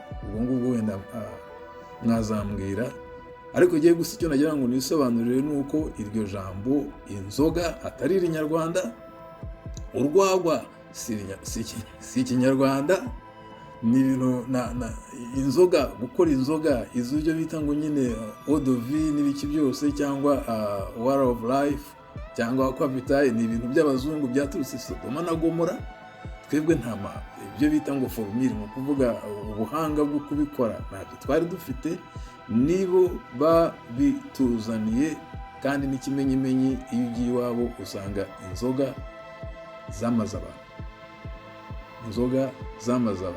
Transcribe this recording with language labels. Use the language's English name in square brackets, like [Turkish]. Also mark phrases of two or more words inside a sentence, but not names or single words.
[Kinyarwanda] Ubwo ngubwo wenda mwazambwira, ariko igiye gusa icyo nagira ngo nisobanurire nuko iryo jambo inzoga atari irinyarwanda, urwagwa si ikinyarwanda, ni ibintu inzoga, gukora inzoga izo byo bita ngo nyine [French] eau de vie [Kinyarwanda] n'ibiki byose, cyangwa [English] water of life [Kinyarwanda] cyangwa [Latin] aqua vitae, [Kinyarwanda] ni ibintu by'abazungu byaturutse Sodoma na Gomora. Twebwe ibyo bita ngo formule, mu kuvuga ubuhanga bwo kubikora, ntabyo twari dufite, nibo babituzaniye. Kandi n'ikimenyimenyi, iyo ugiye iwabo usanga inzoga zamaze abantu.